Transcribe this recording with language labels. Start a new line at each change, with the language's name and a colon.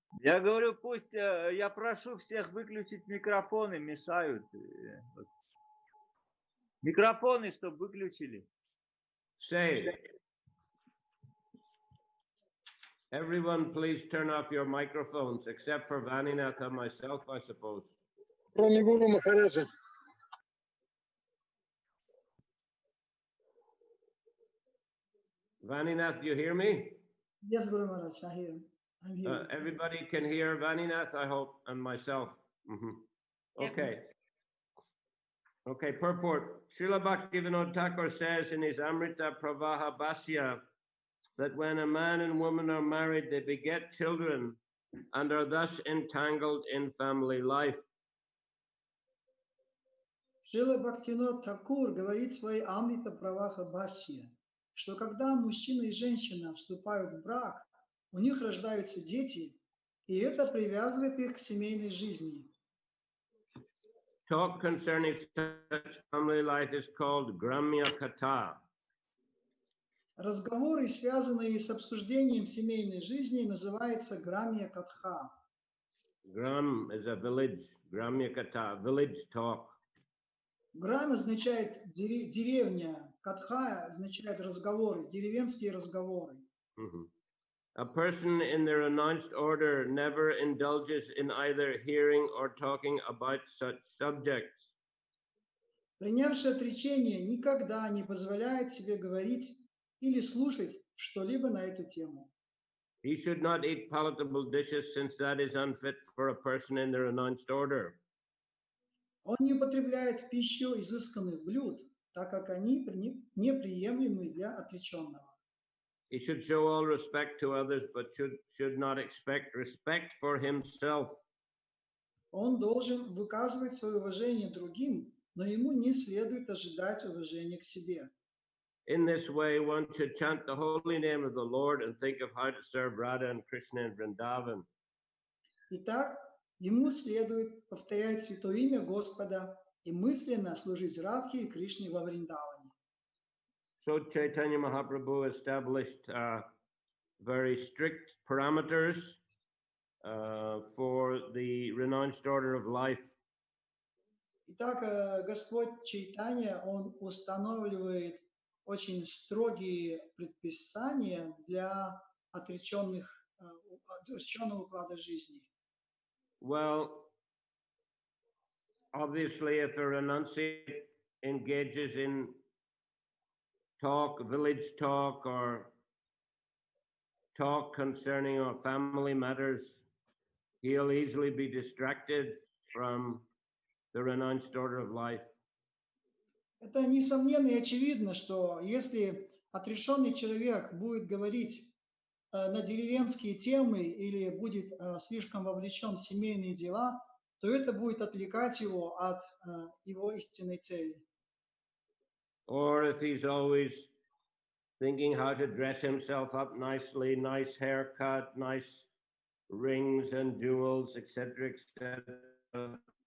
Russian: Я говорю, пусть, я прошу всех выключить микрофоны, мешают. Микрофоны, чтобы выключили.
English: Say, everyone please turn off your microphones, except for Vaninath and myself, I suppose.
Russian: Кроме Гуру Махараджа.
English: Vaninath, you hear me? Yes, Guru Maharaj, I hear. I'm here. Everybody can hear Vaninath, I hope, and myself. Mhm. Okay. Okay, purport. Srila Bhaktivinoda Thakur says in his Amrita Pravaha Bhasya that when a man and woman are married, they beget children and are thus entangled in family life.
Russian: Шрила Бхактивинод Тхакур говорит в своей Амрита Праваха Бхашье, что когда мужчина и женщина вступают в брак, у них рождаются дети, и это привязывает их к семейной жизни.
English: Talk concerning such family life is called Gramya Katha.
Russian: Разговоры, связанные с обсуждением семейной жизни, называется Грамья Катха.
English: Gram is a village, Gramya Katha, village talk.
Russian: Грам означает деревня, Катха означает разговоры, деревенские разговоры. Mhm.
English: A person in the renounced order never indulges in either hearing or talking about such subjects.
Russian: Принявший отречение никогда не позволяет себе говорить или слушать что-либо на эту тему.
English: He should not eat palatable dishes, since that is unfit for a person in the renounced order.
Russian: Он не употребляет в пищу изысканных блюд, так как они неприемлемы для отреченного.
English: He should show all respect to others, but should not expect respect for himself.
Russian: Он должен выказывать свое уважение другим, но ему не следует ожидать уважения к себе.
English: In this way, one should chant the holy name of the Lord and think of how to serve Radha and Krishna in Vrindavan.
Russian: Итак, ему следует повторять святое имя Господа и мысленно служить Радхе и Кришне во Вриндаване.
English: So Chaitanya Mahaprabhu established very strict parameters for the renounced order of life.
Russian: Итак, Господь Чайтанья, Он устанавливает очень строгие предписания для отреченного уклада жизни.
English: Well, obviously, if a renunciate engages in talk, village talk, or talk concerning our family matters, he'll easily be distracted from the renounced order of life.
Russian: Это несомненно и очевидно, что если отрешенный человек будет говорить на деревенские темы или будет слишком вовлечен в семейные дела, то это будет отвлекать его от его истинной цели.
English: Or if he's always thinking how to dress himself up nicely, nice haircut, nice rings and jewels, etc., etc.